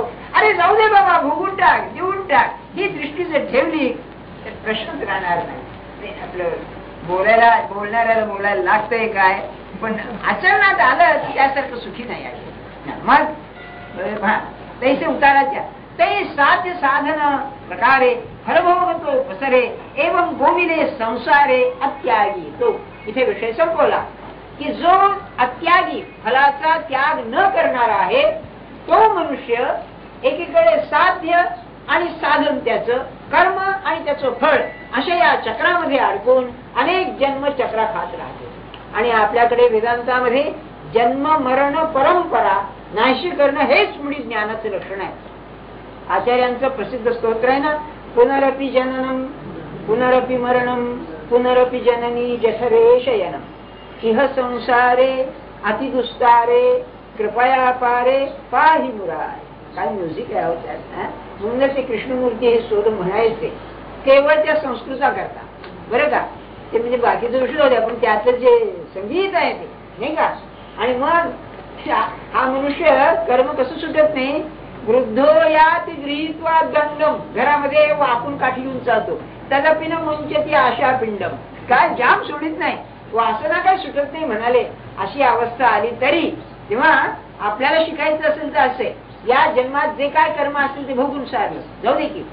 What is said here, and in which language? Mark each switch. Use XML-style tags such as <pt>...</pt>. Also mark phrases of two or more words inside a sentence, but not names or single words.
<mr>अरे जाऊ दे बाबा, भोगून टाक, देऊन टाक. ही दृष्टी जर ठेवली तर प्रश्नच राहणार नाही. आपलं बोलणाऱ्याला बोलायला लागतंय काय, पण आचरणात आलं तर त्यासारखं सुखी नाही आहे. मग तैसे उताराच्या ते साध्य साधन प्रकारे फलभोग तो पसरे एवं गोविले संसारे अत्यागी. तो इथे विषय संपवला की जो अत्यागी, फलाचा त्याग न करणारा आहे, तो मनुष्य एकीकडे साध्य आणि साधन, त्याचं कर्म आणि त्याचं फळ, अशा या चक्रामध्ये अडकून अनेक जन्म चक्रा खात राहते. आणि आपल्याकडे वेदांतामध्ये जन्म मरण परंपरा नाहीशी करणं हेच मुळी ज्ञानाचं लक्षण आहे. आचार्यांचं प्रसिद्ध स्तोत्र आहे ना,</mr> <sa>पुनरपि जननम पुनरपि मरणम पुनरपि जननी जठरे शयनम इह संसारे अतिदुस्तारे कृपया पारे पाहि मुरारे.</sa> <mr>काय म्युझिक आहे त्यात. म्हणून ते कृष्णमूर्ती हे शोध म्हणायचे केवळ त्या संस्कृता करता, बरं का. ते म्हणजे बाकीचे विषय होते, पण त्यातलं जे संगीत आहे ते नाही का. आणि मग हा मनुष्य कर्म कसं सुटत नाही.</mr> <sa>वृद्धो यात गृहीत्वा दंडम,</sa> <mr>घरामध्ये वाकून काठी घेऊन चालतो.</mr> <sa>तदपिन मुंचती आशा पिंडम,</sa> <mr>काय जाम सोडित नाही, वासना काय सुटत नाही म्हणाले. अशी अवस्था आली तरी तेव्हा आपल्याला शिकायचं असेल तर असे या जन्मात जे काय कर्म असेल ते भोगून सारलं जाऊ दे की.</mr>